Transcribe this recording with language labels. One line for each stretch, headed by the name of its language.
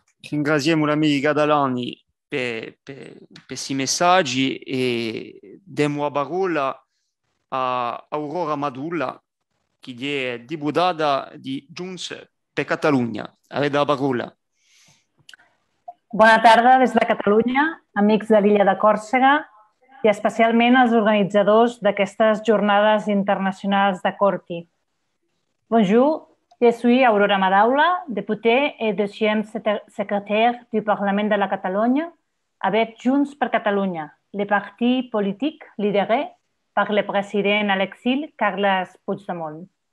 Italian: Ringraziamo l'amico Catalani per questi messaggi e diamo la parola a Aurora Madulla, che è deputata di Junts per Catalunya. Avete la parola.
Catalan: Bona tarda des de Catalunya, amics de l'illa de Còrsega i especialment els organitzadors d'aquestes jornades internacionals de Corti.
French: Bonjour, je suis Aurora Madaula, députée et deuxième secrétaire du Parlement de la Catalogne avec Junts per Catalunya, le parti politique lidéré par le président à l'exil Carles Puigdemont.